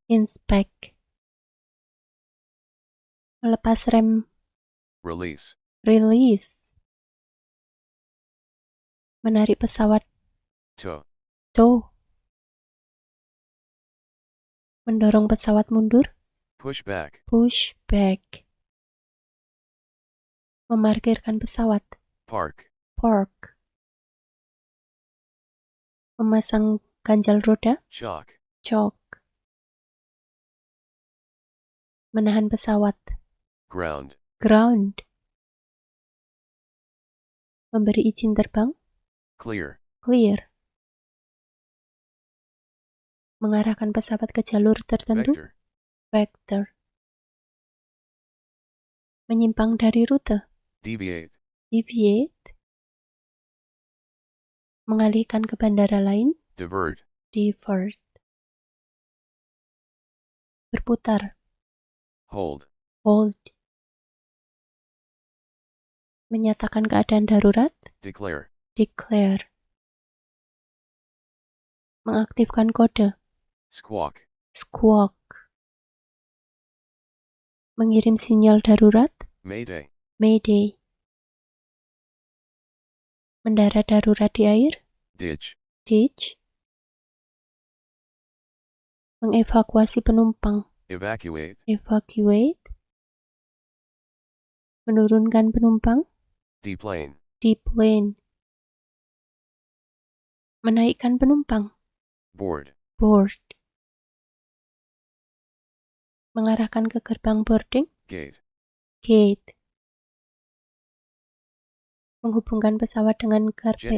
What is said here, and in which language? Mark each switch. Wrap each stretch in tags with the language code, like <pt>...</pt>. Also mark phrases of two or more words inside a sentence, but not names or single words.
<id>inspect. Melepas rem</id> <en>release,</en> <id>release. Menarik pesawat</id> <en>tow, tow.</en> <id>Mendorong pesawat mundur</id> <en>push back, push back.</en> <id>Memarkirkan pesawat</id> <en>park,</en> <id>park. Memasang ganjal roda</id> <en>chock,</en> <id>chock. Menahan pesawat</id> <en>ground, ground.</en> <id>Memberi izin terbang</id> <en>clear, clear.</en> <id>Mengarahkan pesawat ke jalur tertentu</id> <en>vector,</en> <id>vector. Menyimpang dari rute</id> <en>deviate, deviate.</en> <id>Mengalihkan ke bandara lain</id> <en>divert,</en> <id>divert. Berputar</id> <en>hold, hold.</en> <id>Menyatakan keadaan darurat</id> <en>declare,</en> <id>declare. Mengaktifkan kode</id> <en>squawk, squawk.</en> <id>Mengirim sinyal darurat</id> <en>mayday, mayday.</en> <id>Mendarat darurat di air</id> <en>ditch, ditch.</en> <id>Mengevakuasi penumpang</id> <en>evacuate,</en> <id>evacuate. Menurunkan penumpang</id> <en>deplane, deplane.</en> <id>Menaikkan penumpang</id> <en>board, board.</en> <id>Mengarahkan ke gerbang boarding</id> <en>gate, gate.</en> <id>Menghubungkan pesawat dengan karpet</id>